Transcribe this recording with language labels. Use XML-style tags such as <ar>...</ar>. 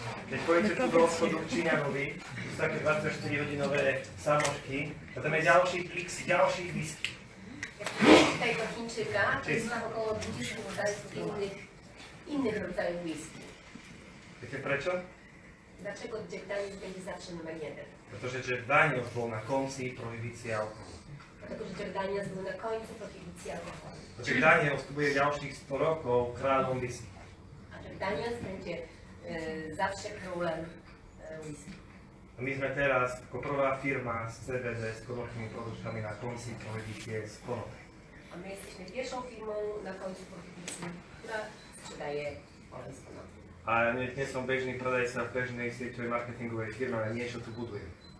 <sk>Keď pôjdete tu do obchodu v Číňanovi, sú také 24-hodinové samošky, a tam je ďalších x ďalších whisky.</sk> <pl>Tutaj do Chińczyka to jest tam około 20 rodzajów innych rodzajów whisky.</pl> <sk>Viete prečo?</sk> <pl>Dlaczego Jack Daniels będzie zawsze numer 1?</pl> <sk>Pretože Jack Daniels bol na konci prohibície alkoholu.</sk> <pl>Dlatego, że Jack Daniels był na końcu prohibicji alkoholu.</pl> <sk>Jack Daniels tu bude ďalších 100 rokov kráľom whisky.</sk> <pl>A Jack Daniels będzie zawsze królem whisky.</pl> <sk>A my sme teraz ako prvá firma z CBD s konopnými produktami na konci prohibície z konopy.</sk> <pl>A my jesteśmy pierwszą firmą na końcu prohibicji, która sprzedaje olej z konopi.</pl> <sk>A nie som bežný predajca v bežnej sieťovej marketingovej firme, ale niečo tu budujem.</sk>